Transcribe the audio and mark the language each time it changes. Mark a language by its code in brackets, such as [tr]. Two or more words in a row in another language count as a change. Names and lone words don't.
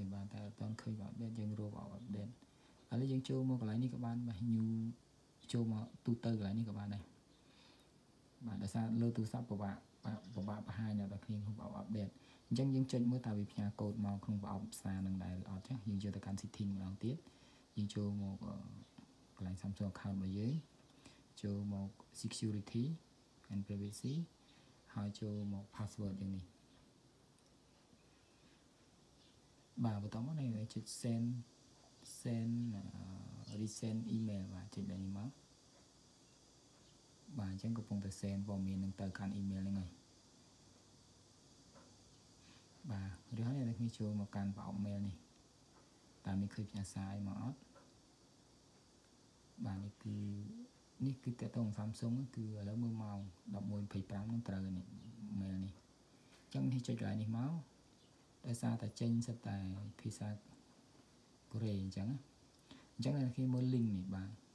[km] បាទតែអត់ទាន់ឃើញប្រអប់ update យើងរកប្រអប់ update ឥឡូវយើងចូលមកកន្លែងនេះក៏បានបាទ new ចូលមកទូទៅកន្លែងនេះក៏បានដែរបាទដោយសារលើទូរស័ព្ទពិបាកបង្ហាញដល់គ្នាក្នុងប្រអប់ update អញ្ចឹងយើងចុចមើលតើវាផ្ញើកូដមកក្នុងប្រអប់សារនឹងដែរអត់ចាយើងយកទៅកាន់ setting ម្ដងទៀតយើងចូលមកកន្លែង Samsung account របស់យើងចូលមក [en] security and privacy [km] ហើយចូលមក password យ៉ាងនេះ បាទបន្តមកនេះចុច [en] send resend email [km] បាទចុចដល់នេះមកបាទអញ្ចឹងកំពុងតែ send ព័ត៌មាននឹងទៅកាន់ email ហ្នឹងហើយ បាទឬហើយអ្នកនេះចូលមកកាន់ប្រអប់ mail នេះតើមានឃើញផ្ញើសារអីមកអត់បាទនេះគឺតើតង Samsung គឺឥឡូវមើលម៉ោង 11:25 នឹងត្រូវនេះ mail នេះអញ្ចឹងនេះចុចកន្លែងនេះមកដោយសារតែចេញសិតតែភាសាកូរ៉េអញ្ចឹងអ្នកគេមើល link នេះបាទ